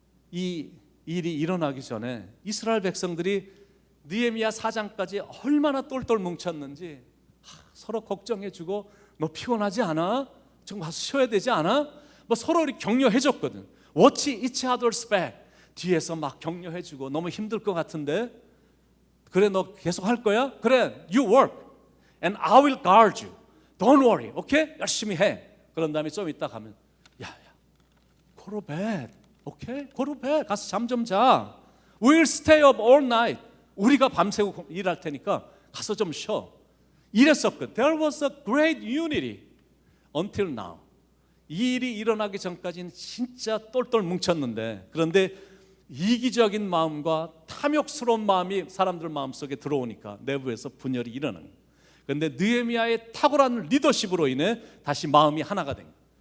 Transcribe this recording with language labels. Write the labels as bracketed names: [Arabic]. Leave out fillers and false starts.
[Korean] 이 일이 일어나기 전에 이스라엘 백성들이 느헤미야 4장까지 얼마나 똘똘 뭉쳤는지 서로 걱정해주고 너 피곤하지 않아? 좀 가서 쉬어야 되지 않아? 뭐 서로 이렇게 격려해줬거든. [English] Watch each other's back. [Korean] 뒤에서 막 격려해주고 너무 힘들 것 같은데 그래 너 계속 할 거야? 그래 [English] you work and I will guard you. Don't worry. 오케이? [Korean] 열심히 해. 그런 다음에 좀 이따 가면 야 [English] go to bed. 오케이? go to bed. [Korean] 가서 잠 좀 자. [English] We'll stay up all night. [Korean] 우리가 밤새고 일할 테니까 가서 좀 쉬어. 이랬었거든. [English] There was a great unity until now. [Korean] 이 일이 일어나기 전까지는 진짜 똘똘 뭉쳤는데 그런데 이기적인 마음과 탐욕스러운 마음이 사람들 마음속에 들어오니까 내부에서 분열이 일어나는 거예요. 그런데 느헤미야의 탁월한 리더십으로 인해 다시 마음이 하나가 된 거예요.